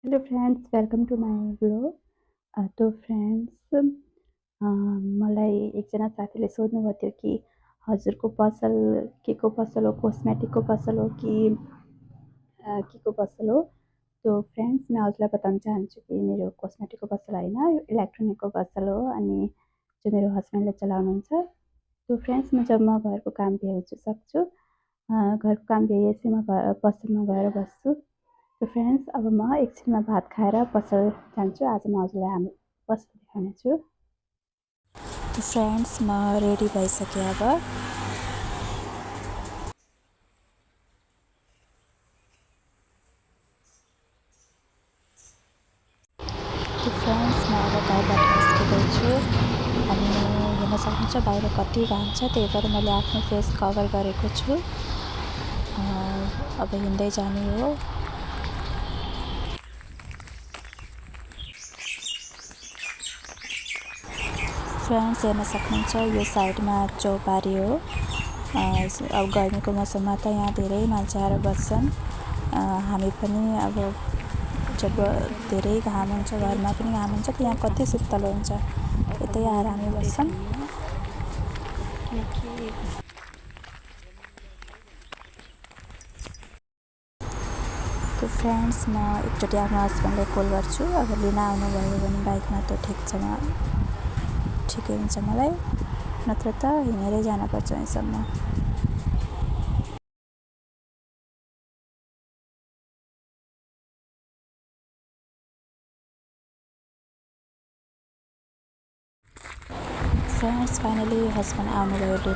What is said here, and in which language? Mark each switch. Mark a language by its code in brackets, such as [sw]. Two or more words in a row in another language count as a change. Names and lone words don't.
[en] Hello friends, welcome to my blog. [hi] तो फ्रेंड्स, [ne] मलाई एकजना साथीले सोध्नुभएको थियो कि हजुरको पसल के को पसल हो, कॉस्मेटिक को पसल हो कि के को पसल हो। [hi] तो फ्रेंड्स, मैं [ne] हजुरलाई बताउन चाहन्छु कि मेरो कॉस्मेटिक को पसल होइन, यो इलेक्ट्रोनिक को पसल हो अनि जो मेरो हस्बेन्डले चलाउनुहुन्छ। [hi] तो फ्रेंड्स, [ne] म जब म घरको काम भ्याउँछु सक्छु घरको काम भ्याएपछि म पसलमा गएर बस्छु। [hi] तो फ्रेंड्स, [ne] अब म एकछिनमा भात खाएर पसल जान्छु। आज म हजुरलाई हाम्रो पसल देखाउनेछु। [hi] तो फ्रेंड्स, [ne] म रेडी भइसकेँ अब। [hi] तो फ्रेंड्स, [ne] म अब घरबाट निस्किँदैछु अनि हेर्न सक्नुहुन्छ बाहिर कति घाम छ, त्यही भएर मैले आफ्नो [en] face cover [ne] गरेको छु। अब हिँड्दै जाने हो। फ्रेंड्स, हेर्न सक्नुहुन्छ यो साइडमा चौपारी हो। अब गर्मीको मौसममा त यहाँ धेरै मान्छे आएर बस्छन्। हामी पनि अब जब धेरै घाम हुन्छ, घरमा पनि घाम हुन्छ, त यहाँ कति शीतल हुन्छ, यतै आएर हामी बस्छौँ। [hi] तो फ्रेंड्स, [ne] म एकचोटि आफ्नो हस्बेन्डलाई कल गर्छु। अब लिन आउनुभयो भने बाइकमा त ठिकै हुन्छ मलाई, नत्र त हिँडेरै जानुपर्छ यहीँसम्म। फ्रेंड्स, [en] finally husband [ne] आउनुभयो लिन।